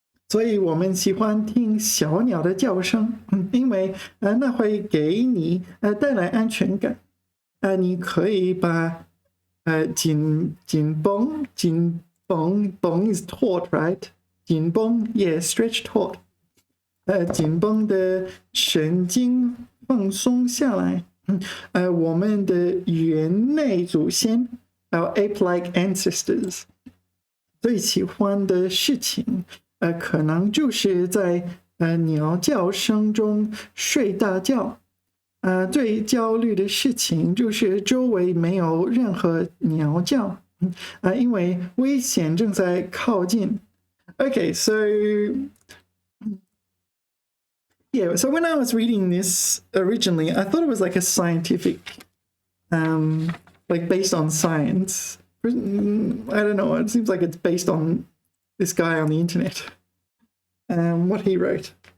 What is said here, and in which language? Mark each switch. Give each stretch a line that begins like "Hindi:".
Chinese: 所以我们喜欢听小鸟的叫声，因为那会给你带来安全感。你可以把紧绷
English: is taut, right? 紧绷 yeah, stretch taut.
Chinese: 紧绷的神经放松下来。我们的猿类祖先
English: our ape-like ancestors
Chinese: 最喜欢的事情。可能就是在鸟叫声中睡大觉。最焦虑的事情就是周围没有任何鸟叫，因为危险正在靠近。
English: Okay, so yeah, so when I was reading this originally, I thought it was like a scientific, like based on science. I don't know, it seems like it's based on this guy on the internet, what he wrote.